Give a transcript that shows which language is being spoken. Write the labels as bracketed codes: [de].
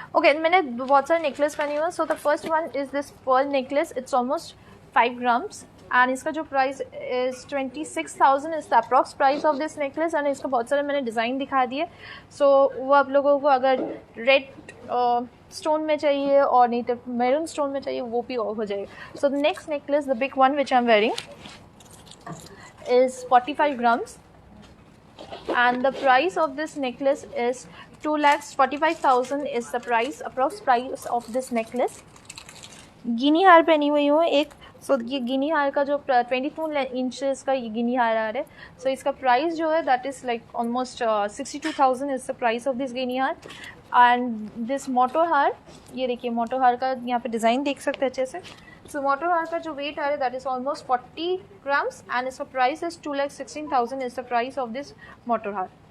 [hi] Okay मैंने बहुत सारे नेकलेस पहनी हुई है। [en] so the first one is this pearl necklace, it's almost 5 grams and इसका जो price is 26,000 is the approx price of this necklace and [hi] इसका बहुत सारे मैंने डिज़ाइन दिखा दिए। सो वो आप लोगों को अगर रेड स्टोन में चाहिए और नहीं तो मैरून स्टोन में चाहिए वो भी हो जाएगा। [en] So the next necklace the big one which I am wearing is 45 grams and the price of this necklace is 2,45,000 is the price, approx price of this necklace। [hi] गिनी हार पहनी हुई हूँ एक। सो ये गिनी हार का जो 22 इंचेस का ये गिनी हार आ रहा है। सो इसका प्राइस जो है [en] That is like almost 62,000 is the price of this guinea हार and this मोटो हार। [hi] ये देखिए मोटो हार का यहाँ पे डिज़ाइन देख सकते हैं अच्छे से। सो मोटो हार का जो वेट आ रहा है [en] that is almost 40 grams and [hi] इसका price is 2,16,000 [en] Is the price of this मोटो हार।